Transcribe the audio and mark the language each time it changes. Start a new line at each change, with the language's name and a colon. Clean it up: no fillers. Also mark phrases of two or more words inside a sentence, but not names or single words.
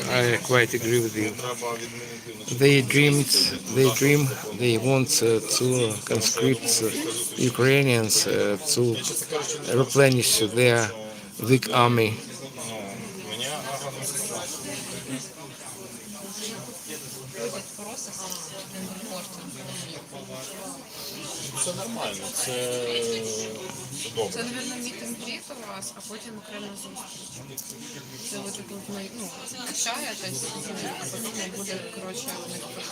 English: I quite agree with you. They they want to conscript Ukrainians to replenish their weak army.
Ukrainian: Це нормально, це добре. Це, мабуть, мітинг у вас, а потім окрема зустріч. Це ви тут качаєтесь, а потім буде, коротше, у них